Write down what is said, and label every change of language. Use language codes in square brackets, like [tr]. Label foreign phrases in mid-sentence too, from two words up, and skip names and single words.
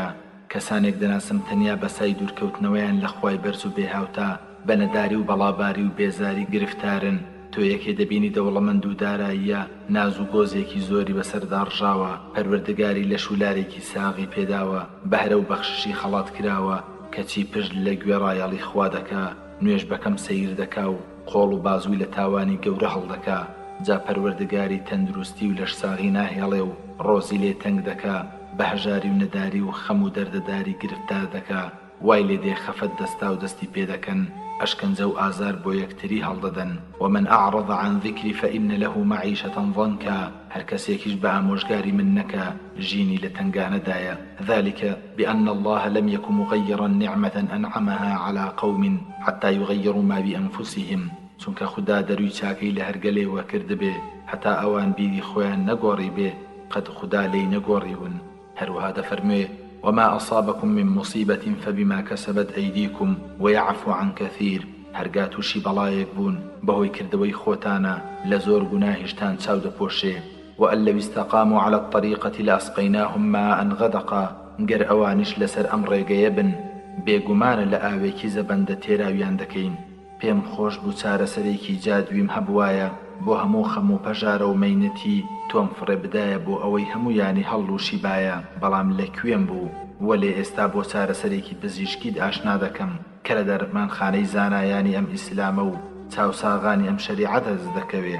[ckb] کەسانێک دەناسم تەنیا بەسای دوورکەوتنەوەیان لە خوای بەرز و بێهاوتا بەنەداری و بەڵاباری و بێزاری گرفتارن تۆ یەکێ دەبینی دەوڵەمەند و داراییە ناز و گۆزێکی زۆری بەسەردا ڕژاوە پەروەردگاری لە شولارێکی ساغی پێداوە بەهرە و بەخششی خەڵات کراوە کەچی پشت لە گوێڕایەڵی خوا دەکا نوێژ بەکەم سەیر دەکا و قۆڵ و بازووی لە تاوانی گەورە هەڵدەکا جا پەروەردگاری تەندروستی و لەش ساغی ناهێڵێ و ڕۆزی لێ تەنگ دەکا بەهەژاری و نەداری و خەم و دەردەداری گرفتار دەکا وای لێ دێ خەفەت دەستا و دەستی پێدەکەن ئەشکەنجە و ئازار بۆ یەکتری هەڵدەدەن [ar] ومن أعرض عن ذكري فإن له معيشة ضنكا [ckb] هەر کەسێکیش بە ئامۆژگاری من نەکە ژینی لە تەنگانەدایە [ar] ذلك بأن الله لم يكن مغيرا نعمة أنعمها على قوم حتى يغيروا ما بأنفسهم [ckb] چونکە خدا دەروی چاکەی لە هەرگەلێوە کردبێ هەتا ئەوان بیری خۆیان نەگۆڕی بێ قەد خدا لێی نەگۆڕیون هەروەها دەفەرموێ [ar] وما أصابكم من مصيبة فبما كسبت أيديكم ويعفو عن كثير [ckb] هەرگا تووشی بەڵایەک بوون بەهۆی کردەوەی خۆتانە لە زۆر گوناهیشتان چاو دەپۆشێ [ar] وأن لو استقاموا على الطريقة لأسقيناهم ماء غدقا [ckb] گەر ئەوانش لەسەر ئەم ڕێگەیە بن بێگومانە لە ئاوێکی زەبەندە تێراویان دەکەین پێم خۆش بوو چارەسەرێکی جادویم هەبوایە بۆ هەموو خەم و پەژارە و مەینەتی تۆم فڕێ بدایە بۆ ئەوەی هەموویانی هەڵ و شیبایە، بەڵام لەکوێم بوو وەلێ ئێستا بۆ چارەسەرێکی پزیشکیت ئاشنا دەکەم کە لە دەرمانخانەی زانایانی ئەم ئیسلامە و چاوساغانی ئەم شەریعەتە دەکەوێ.